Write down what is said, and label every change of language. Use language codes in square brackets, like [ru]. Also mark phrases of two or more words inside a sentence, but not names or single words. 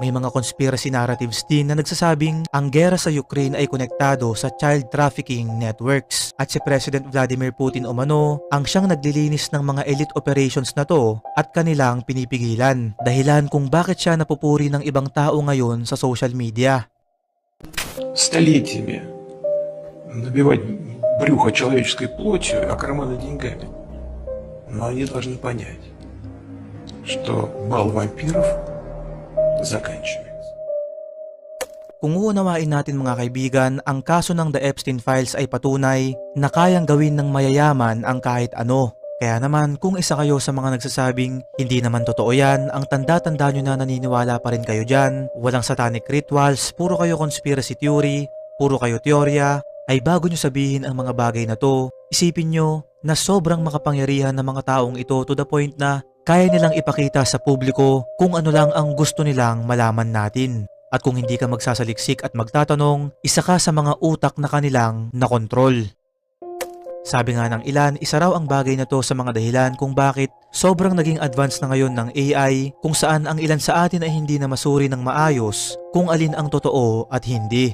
[tl] May mga [en] conspiracy narratives [tl] din na nagsasabing ang gera sa Ukraine ay konektado sa [en] child trafficking networks [tl] at si President Vladimir Putin umano ang siyang naglilinis ng mga [en] elite operations [tl] na to at kanilang pinipigilan. Dahilan kung bakit siya napupuri ng ibang tao ngayon sa [en] social media. [ru] Столетиями набивать брюхо человеческой плотью, а карманы деньгами. Но они должны понять, что бал вампиров заканчивается. [tl] Kung uunawain natin mga kaibigan, ang kaso ng The Epstein Files ay patunay na kayang gawin ng mayayaman ang kahit ano. Kaya naman kung isa kayo sa mga nagsasabing hindi naman totoo yan, ang tanda-tanda nyo na naniniwala pa rin kayo dyan, walang [en] satanic rituals, [tl] puro kayo [en] conspiracy theory, [tl] puro kayo teorya, ay bago nyo sabihin ang mga bagay na to, isipin nyo na sobrang makapangyarihan ng mga taong ito [en] to the point [tl] na kaya nilang ipakita sa publiko kung ano lang ang gusto nilang malaman natin. At kung hindi ka magsasaliksik at magtatanong, isa ka sa mga utak na kanilang nakontrol. Sabi nga ng ilan, isa raw ang bagay na to sa mga dahilan kung bakit sobrang naging advanced na ngayon ng AI kung saan ang ilan sa atin ay hindi na masuri ng maayos kung alin ang totoo at hindi.